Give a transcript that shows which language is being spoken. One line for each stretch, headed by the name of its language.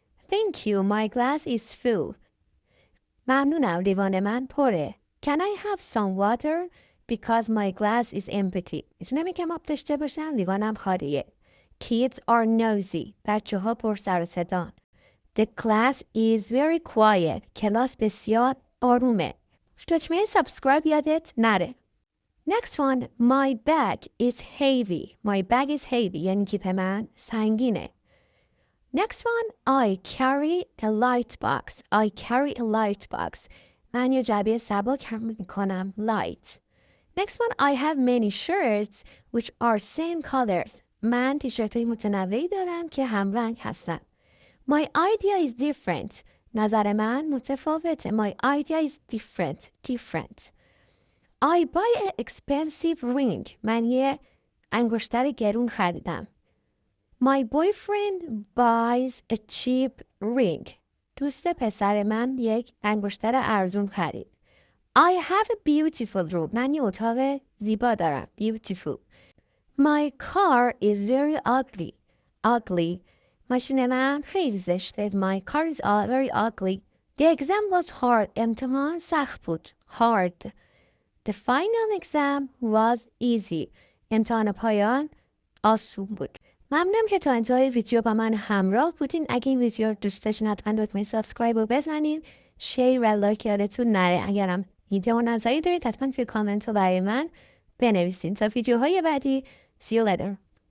English: Thank you, my glass is full.
Persian: ممنونم، لیوان من پره.
English: Can I have some water? Because my glass is empty.
Persian: میتونم یکم آب داشته باشم؟ لیوانم خالیه.
English: Kids are nosy.
Persian: بچه ها پر سر و صدان.
English: The class is very quiet.
Persian: کلاس بسیار آرومه. دکمه سابسکرایب یادت نره.
English: Next one. My bag is heavy. My bag is heavy.
Persian: یعنی کیف من سنگینه.
English: Next one. I carry a light box. I carry a light box.
Persian: من یه جعبه سبک حمل میکنم.
English: Light. Next one. I have many shirts which are same colors.
Persian: من تیشرت های متنوعی دارم که همرنگ هستن.
English: My idea is different.
Persian: نظر من متفاوته.
English: My idea is different. Different. I buy an expensive ring.
Persian: من یه انگشتر گرون خریدم.
English: My boyfriend buys a cheap ring.
Persian: دوست پسر من یک انگشتر ارزون خرید.
English: I have a beautiful room.
Persian: من یه اتاق زیبا دارم.
English: Beautiful. My car is very ugly. Ugly.
Persian: ماشین من خیلی زشته.
English: My car is very ugly. The exam was hard.
Persian: امتحان سخت بود.
English: Hard. The final exam was easy.
Persian: امتحان پایان آسون بود. ممنونم که تا انتهای ویدیو با من همراه بودین. اگه این ویدیو رو دوست داشتین حتما دکمه سابسکرایب رو بزنین. شیر و لایک یادتون نره. اگرم ایده و نظری دارید حتما توی کامنت رو برای من بنویسین. تا ویدیوهای بعدی.
English: See you later.